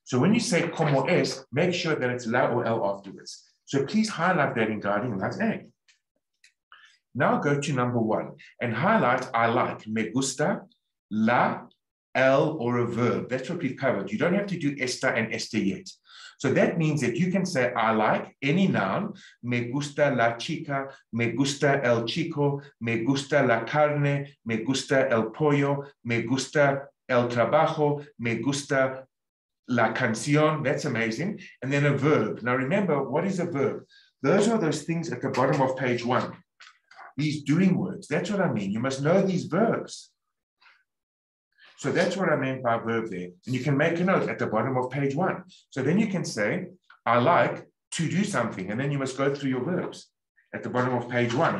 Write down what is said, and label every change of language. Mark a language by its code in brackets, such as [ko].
[en] So when you say [es] como es, [en] make sure that it's la or el afterwards. So please highlight that in guiding light A. Now go to number 1 and highlight I like, [es] me gusta, [en] la, el, or a verb. That's what we've covered. You don't have to do esta and este yet. So that means that you can say I like any noun, [es] me gusta la chica, me gusta el chico, me gusta la carne, me gusta el pollo, me gusta el trabajo, me gusta la canción. [en] That's amazing. And then a verb. Now remember, what is a verb? Those are those things at the bottom of page 1. These doing words. That's what I mean. You must know these verbs. So that's what I meant by verb there. And you can make a note at the bottom of page 1. So then you can say, I like to do something. And then you must go through your verbs at the bottom of page 1.